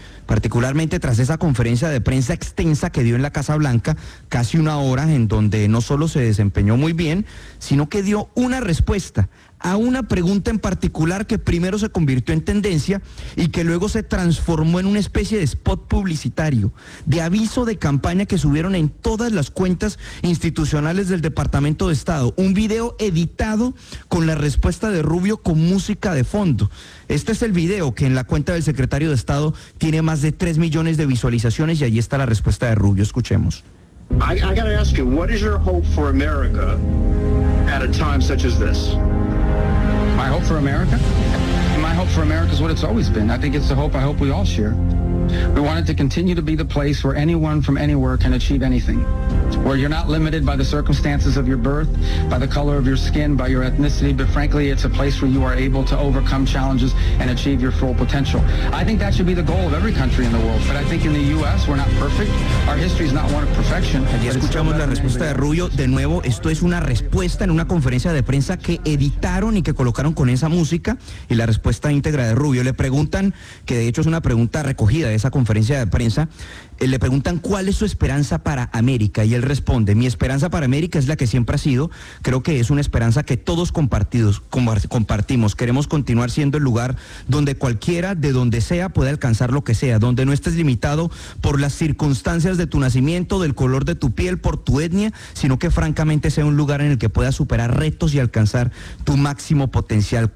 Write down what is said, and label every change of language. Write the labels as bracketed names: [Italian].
[Spanish] Particularmente tras esa conferencia de prensa extensa que dio en la Casa Blanca, casi una hora, en donde no solo se desempeñó muy bien, sino que dio una respuesta a una pregunta en particular que primero se convirtió en tendencia y que luego se transformó en una especie de spot publicitario, de aviso de campaña que subieron en todas las cuentas institucionales del Departamento de Estado. Un video editado con la respuesta de Rubio con música de fondo. Este es el video que en la cuenta del secretario de Estado tiene más de 3 millones de visualizaciones y ahí está la respuesta de Rubio. Escuchemos. [English] I gotta ask you, what is your hope for America at a time such as this? My hope for America? My hope for America is what it's always been. I think it's the hope I hope we all share. We want it to continue to be the place where anyone from anywhere can achieve anything. Where you're not limited by the circumstances of your birth, by the color of your skin, by your ethnicity, but frankly, it's a place where you are able to overcome challenges and achieve your full potential. I think that should be the goal of every country in the world, but I think in the U.S. we're not perfect. Our history is not one of perfection. [Spanish] Ya escuchamos la respuesta de Rubio. De nuevo, esto es una respuesta en una conferencia de prensa que editaron y que colocaron con esa música, y la respuesta íntegra de Rubio. Le preguntan, que de hecho es una pregunta recogida de esa conferencia de prensa, le preguntan cuál es su esperanza para América y él responde: mi esperanza para América es la que siempre ha sido, creo que es una esperanza que todos compartimos, queremos continuar siendo el lugar donde cualquiera, de donde sea, puede alcanzar lo que sea, donde no estés limitado por las circunstancias de tu nacimiento, del color de tu piel, por tu etnia, sino que francamente sea un lugar en el que puedas superar retos y alcanzar tu máximo potencial.